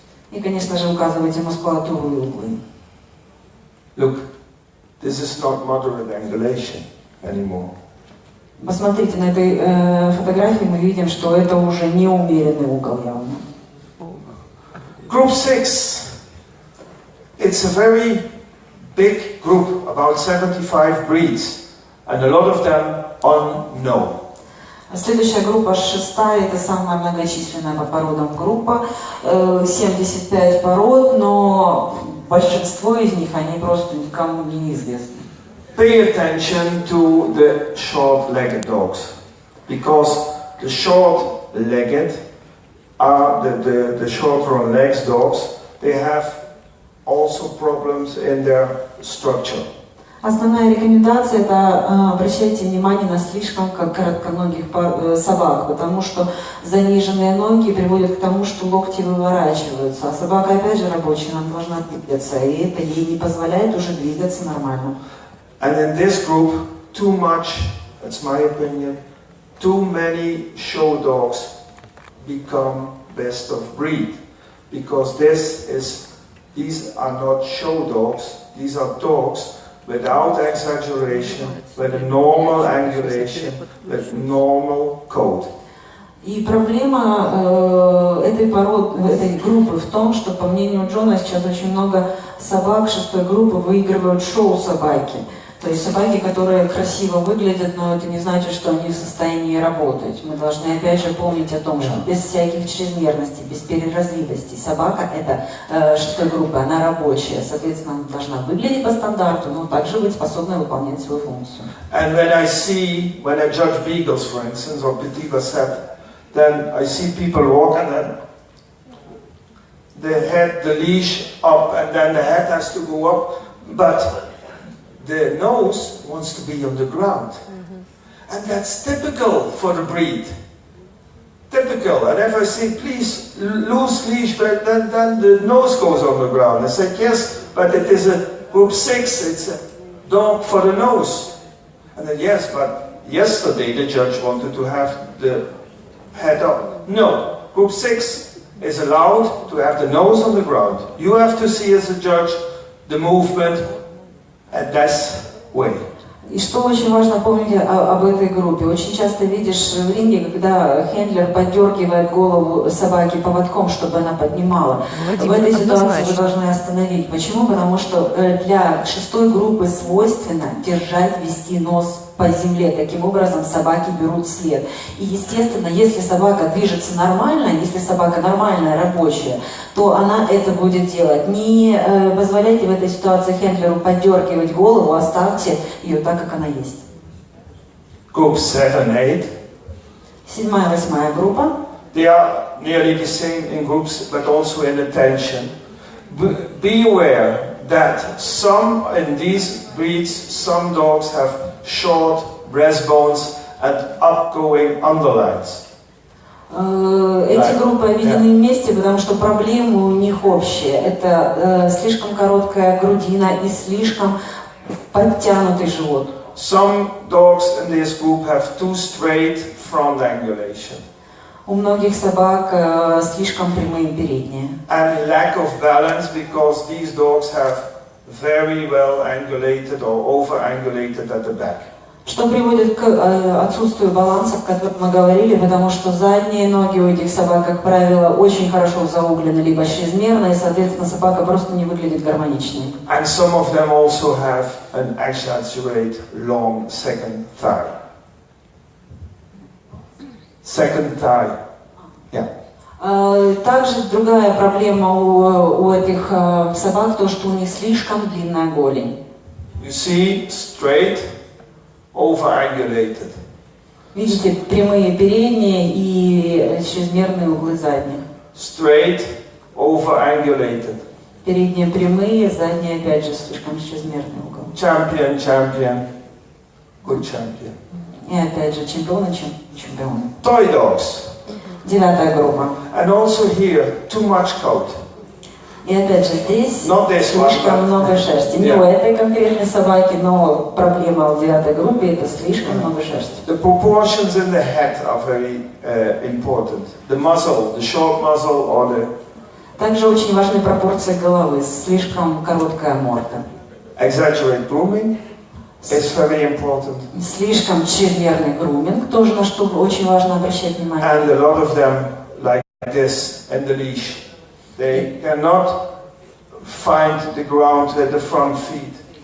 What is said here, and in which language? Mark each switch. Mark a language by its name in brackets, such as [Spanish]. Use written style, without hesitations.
[Russian] И, конечно же, указывайте мускулатуру и углы. [English] Look, this is not moderate angulation anymore. [Russian] Посмотрите, на этой фотографии мы видим, что это уже не умеренный угол явно. [English] Group 6. It's a very big group, about 75 breeds. and a lot of them on no. [Russian] Следующая группа, шестая, это самая многочисленная по породам группа, 75 пород, но большинство из них, они просто никому не известны. [English] Pay attention to the short-legged dogs, because the short-legged are the shorter on legs dogs. They have also problems in their structure. [Russian] Основная рекомендация – это обращайте внимание на слишком коротконогих собак, потому что заниженные ноги приводят к тому, что локти выворачиваются, а собака, опять же, рабочая, она должна двигаться, и это ей не позволяет уже двигаться нормально. [English] And in this group, too much, that's my opinion, too many show dogs become best of breed, because these are not show dogs, these are dogs without exaggeration, with a normal angulation, with normal coat. [Russian] И проблема этой группы в том, что, по мнению Джона, сейчас очень много собак шестой группы выигрывают шоу-собаки. То есть собаки, которые красиво выглядят, но это не значит, что они в состоянии работать. Мы должны опять же помнить о том, что без всяких чрезмерностей, без переразвитости собака это шестой группы, она рабочая, соответственно, она должна выглядеть по стандарту, но также быть способной выполнять свою функцию. [English] And when I judge beagles, for instance, or petit basset, then I see people walk and then the leash up, and then the head has to go up, but the nose wants to be on the ground. And that's typical for the breed. Typical. And if I say, please, loose leash, but then the nose goes on the ground. I said, yes, but it is a group 6, it's a dog for the nose. And then, yes, but yesterday the judge wanted to have the head up. No, group 6 is allowed to have the nose on the ground. You have to see as a judge the movement. And that's way. [Russian] И что очень важно помнить об этой группе. Очень часто видишь в ринге, когда хендлер поддергивает голову собаки поводком, чтобы она поднимала. В этой ситуации вы должны остановить. Почему? Потому что для шестой группы свойственно держать, вести нос по земле. Таким образом собаки берут след. И естественно, если собака движется нормально, если собака нормальная, рабочая, то она это будет делать. Не позволяйте в этой ситуации хендлеру поддергивать голову, оставьте ее так, как она есть. [English] Group 7-8. [Russian] 7-8 группа. [English] They are nearly the same in groups, but also in attention. Be aware that in these breeds, some dogs have short breastbones and upgoing underlines. [Russian] Эти группы объединены вместе, потому что проблемы у них общие. Это слишком короткая грудина и слишком подтянутый живот. [English] Some dogs in this group have too straight front angulation. [Russian] У многих собак слишком прямые передние. [English] And lack of balance, because these dogs have very well angulated or over-angulated at the back. [Russian] Что приводит к отсутствию баланса, о котором мы говорили, потому что задние ноги у этих собак, как правило, очень хорошо зауглены, либо чрезмерно, и, соответственно, собака просто не выглядит гармоничной. [English] And some of them also have an exaggerate long second thigh. Second thigh. Yeah. [Russian] Также другая проблема у этих собак, то, что у них слишком длинная голень. [English] You see, straight, over-angulated. [Russian] Видите, прямые передние и чрезмерные углы задних. [English] Straight, over-angulated. [Russian] Передние прямые, задние опять же слишком чрезмерный угол. [English] Champion, champion, good champion. [Russian] И опять же чемпионы, чемпионы. [English] Toy dogs. [Russian] 9 группа. [English] And also here, too much coat. [Russian] И опять же здесь слишком много шерсти. Не у этой конкретной собаки, но проблема в 9 группе это слишком много шерсти. [English] The proportions in the head are very important. The muzzle, the short muzzle or the... [Russian] Также очень важны пропорции головы, слишком короткая морда. [English] Exaggerate grooming is very important. [Russian] Слишком чрезмерный груминг, тоже на что очень важно обращать внимание. [English] And a lot of them like this in the leash. They cannot find the ground with the front feet.